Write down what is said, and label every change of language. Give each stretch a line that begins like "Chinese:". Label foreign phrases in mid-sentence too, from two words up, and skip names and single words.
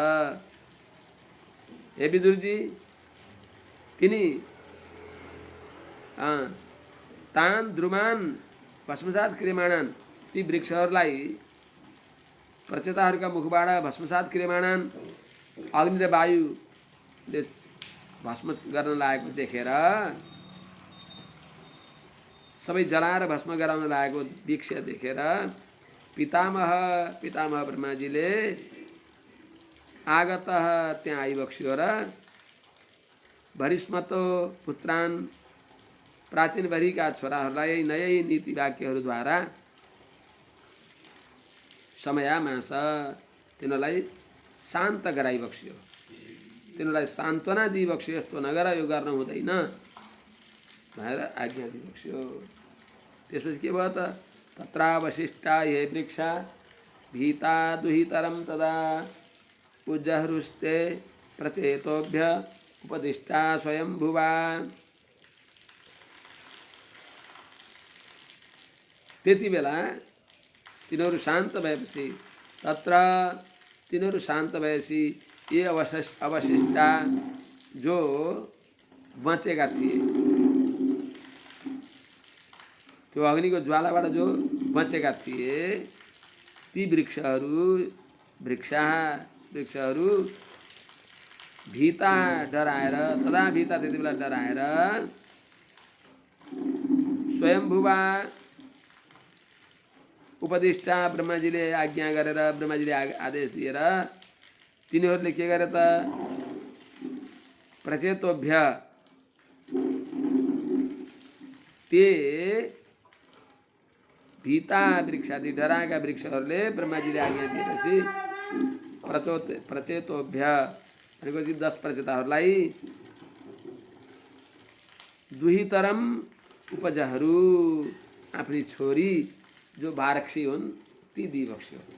Nepali: हे विदुरजी,
Sanskrit: तिनी तान द्रुमान भस्मसात क्रियमाणान्,
Nepali: ती वृक्षहरूलाई प्रचेताहरूका मुखबाट
Sanskrit: भस्मसात क्रियमाणान्
Nepali: अग्नि र वायुले भस्म गर्न लागेको देखेर, सबै जलाएर भस्म गराउन लागेको वीक्ष्य देखेर पितामह ब्रह्माजीले आगतः त्यहाँ आइबक्स्यो र
Sanskrit: भरिस्मतो पुत्रान्,
Nepali: प्राचीन भरिका छोराहरूलाई नयै नीति वाक्यहरूद्वारा समयामास, तिनीहरूलाई शान्त गराइबक्स्यो, तिनीहरूलाई सान्त्वना दिइबक्स्यो। यस्तो नगर, यो गर्न हुँदैन भनेर आज्ञा दिइबक्स्यो। त्यसपछि के भयो त?
Sanskrit: तत्रावशिष्टा ये वृक्षा भीता दुहितरं तदा उज्जहरुस्ते प्रचेतोभ्य उपदिष्टा स्वयंभुवा।
Nepali: त्यति बेला तिनीहरू शान्त भएपछि, तत्र तिनीहरू शान्त भएपछि
Sanskrit: ये अवशिष्टा
Nepali: जो बचेका थिए, त्यो अग्निको ज्वालाबाट जो बचेका थिए, ती वृक्षहरू भीता डराएर, तदा भीता त्यति बेला डराएर
Sanskrit: स्वयंभुवा उपदिष्टा
Nepali: ब्रह्माजीले आज्ञा गरेर, ब्रह्माजीले आदेश दिएर तिनीहरूले के गरे त? प्रचेतोभ्य,
Sanskrit: ते भीता वृक्षादि
Nepali: डराएका वृक्षहरूले ब्रह्माजीले आज्ञा दिएपछि प्रचेतोभ्य भनेको 10 प्रचेताहरूलाई
Sanskrit: दुहितरम उपजहरू,
Nepali: आफ्नी छोरी जो बारक्षी हुन् ती दिइबक्स्यो।